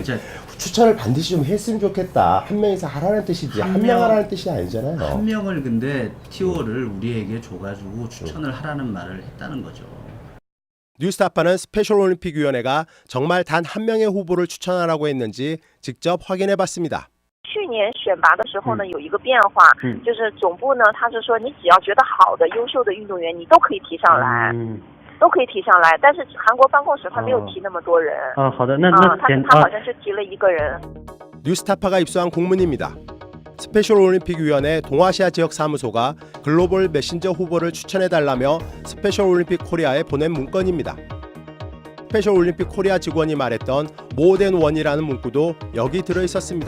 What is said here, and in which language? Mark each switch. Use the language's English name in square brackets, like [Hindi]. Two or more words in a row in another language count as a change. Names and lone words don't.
[Korean] 추천을 반드시 좀 했으면 좋겠다. 한 명이서 하라는 뜻이지 한 명 하라는 뜻이 아니잖아요. 한 명을 근데 티오를 우리에게 줘가지고 추천을 하라는 말을 했다는 거죠. 뉴스타파는 스페셜 올림픽 위원회가 정말 단 한 명의 후보를 추천하라고 했는지 직접 확인해봤습니다. [Chinese] 去年选拔的时候呢，有一个变化，就是总部呢，他是说你只要觉得好的、优秀的运动员，你都可以提上来，都可以提上来。但是韩国办公室他没有提那么多人。好的，那他好像是提了一个人。 [Korean] 뉴스타파가 입수한 공문입니다. 스페셜 올림픽 위원회 동아시아 지역 사무소가 글로벌 메신저 후보를 추천해달라며 스페셜 올림픽 코리아에 보낸 문건입니다. 스페셜 올림픽 코리아 직원이 말했던 모된 원이라는 문구도 여기 들어 있었습니다.